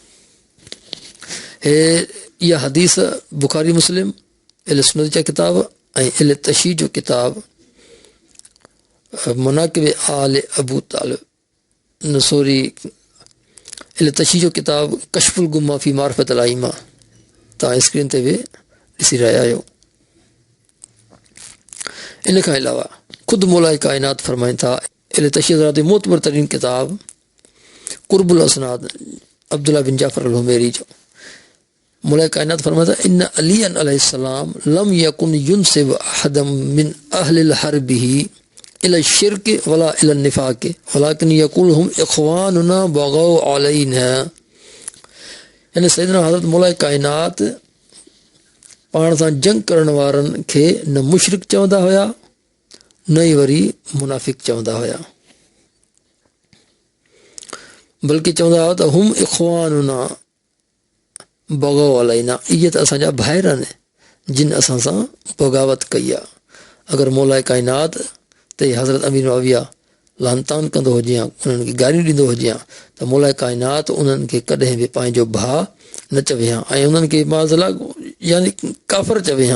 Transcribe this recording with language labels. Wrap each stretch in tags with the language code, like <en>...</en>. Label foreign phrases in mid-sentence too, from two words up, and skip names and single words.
<sd>हे इहा हदीस बुखारी मुस्लिम अहले सुन्नत जा किताब ऐं अहले तशी जो किताब मनाक़िब आल अबू तालिब नसोरी अहले तशी जो किताब कशफुल गुम्मा फ़ी मारिफ़त अल आइम्मा तव्हां स्क्रीन ते बि ॾिसी रहिया आहियो। इन खां अलावा ख़ुदि मौला काइनात फरमाइनि था अहले तशी हज़रात मोतबर तरीन किताब कुर्बुल असनाद अब्दुल्ला बिन जाफ़र अल हुमैरी जो, मौला काइनात फरमाता</sd> <ar>إن عليا عليه السلام لم يكن ينسب أحدا من أهل حربه إلى شرك ولا إلى نفاق ولكن يقول لهم إخواننا بغوا علينا.</ar> <sd>यानी सैयदना हज़रत मौला काइनात पाण सां जंग करण वारनि खे न मुशरिक चवंदा हुया न ई वरी मुनाफ़िक चवंदा हुया। बल्कि चवंदा हुआ त</sd> <ar>هم إخواننا بغوا علينا,</ar> <sd>इहे त असांजा भाइर आहिनि जिन असां सां बग़ावत कई आहे। अगरि मौला काइनात ते हज़रत अमीर मुआविया लानतान कंदो हुजे हा, उन्हनि खे गारियूं ॾींदो हुजे हा, त मौला काइनात उन्हनि खे कॾहिं बि पंहिंजो भाउ न चवे हा ऐं उन्हनि खे माज़ला यानी काफ़र चवे हा।</sd>